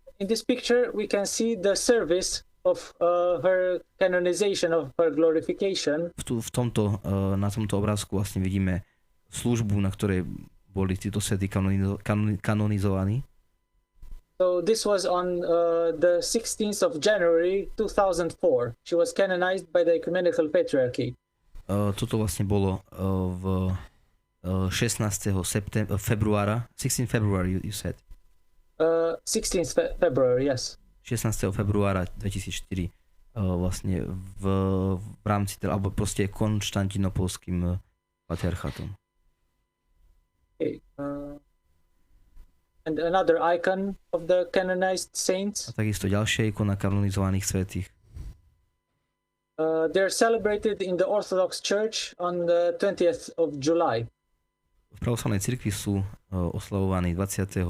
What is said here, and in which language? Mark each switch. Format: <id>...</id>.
<en>In this picture we can see the service of her canonization, of her glorification.</en> <sk>Na tomto obrázku vlastne vidíme službu, na ktorej boli títo svätí kanonizovaní.</sk> <en>So this was on the 16th of January 2004. She was canonized by the Ecumenical Patriarchy.</en> <sk>Toto vlastne bolo v 16.</sk> <en>februára, 16 February you said. 16th February, yes.</en> <sk>16. februára 2004 vlastne v rámci, alebo proste konštantinopolským patriarchátom.</sk> <en>Okay. And another icon of the canonized saints.</en> <sk>A takisto ďalšia ikona kanonizovaných svätých.</sk> <en>They're celebrated in the Orthodox Church on the 20th of July.</en> <sk>V pravoslavnej cirkvi sú oslavovaní 20.</sk>